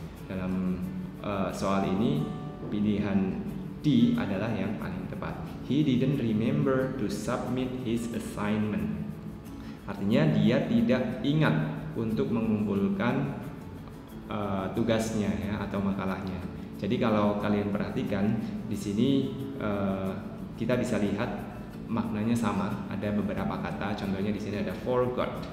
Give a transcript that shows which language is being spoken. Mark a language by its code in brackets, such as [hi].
[id] Dalam soal ini pilihan D adalah yang paling tepat. [en] He didn't remember to submit his assignment. [id] Artinya dia tidak ingat untuk mengumpulkan tugasnya ya atau makalahnya. Jadi kalau kalian perhatikan di sini kita bisa lihat maknanya sama, ada beberapa kata. Contohnya di sini ada forgot.